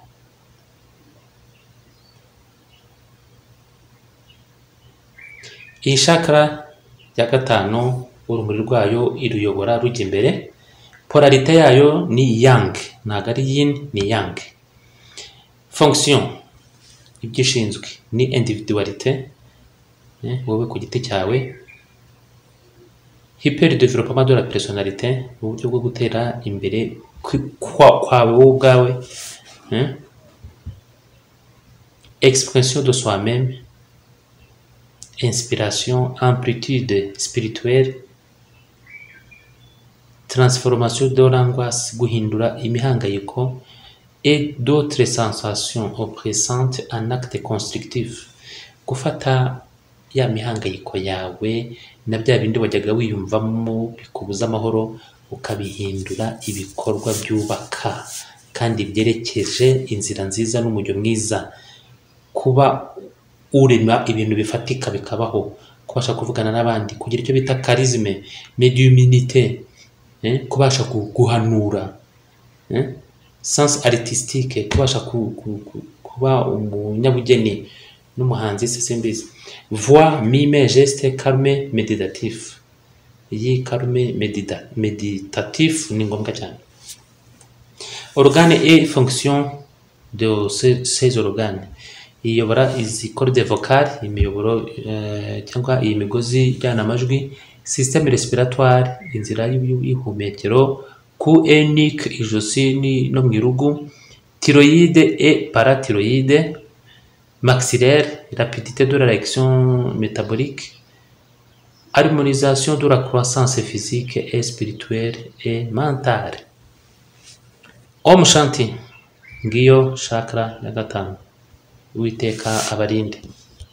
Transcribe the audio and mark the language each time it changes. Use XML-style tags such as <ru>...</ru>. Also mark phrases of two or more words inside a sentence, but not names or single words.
<rw>Iyi chakra ya gatanu, urumuri rwayo iruyobora rujya imbere. Polarite yayo ni yang, ntabwo ari yin, ni yang. Fonction, ibyishinzwe ni individualité, wowe ku giti cyawe.</rw> <fr>Hyper-développement de la personnalité,</fr> <rw>uburyo bwo gutera imbere kwawe wowe ubwawe.</rw> <fr>Expression de soi-même, inspiration, amplitude spirituelle, transformation de l'angoisse,</fr> <rw>guhindura imihangayiko,</rw> <fr>et d'autres sensations oppressantes en acte constructif.</fr> <rw>Gufata ya mihangayiko yawe na bya bindi wajyaga wiyumvamo bikubuza amahoro, ukabihindura ibikorwa byubaka kandi byerekeje inzira nziza n'umujyo mwiza. Kuba urema ibintu bifatika bikabaho, kubasha kuvugana n'abandi, kugira icyo bita</rw> <fr>charisme, médiumnité,</fr> <rw>kubasha guhanura,</rw> <fr>sens artistique,</fr> <rw>kubasha kuba umunyabugeni n'umuhanzi se simbizi.</rw> <fr>Voix, mime, geste, calme, méditatif.</fr> <rw>Iyi</rw> <fr>calme méditatif</fr> <rw>ni ngombwa cyane.</rw> <fr>Organe et fonction de ces organes.</fr> <rw>iyobora izi</rw> <fr>corde vocale,</fr> <rw>imiyoboro cyangwa iyi migozi ijyana amajwi,</rw> <fr>système respiratoire,</fr> <rw>inzira y'ihumekero, ku nuque, ijosi no mu irugu,</rw> <fr>thyroïde et parathyroïde, maxillaire, rapidité de la réaction métabolique, harmonisation de la croissance physique et spirituelle et mentale.</fr> <sa>Om Shanti,</sa> <rw>ngiyo chakra ya gatanu. Uwiteka abarinde.</rw>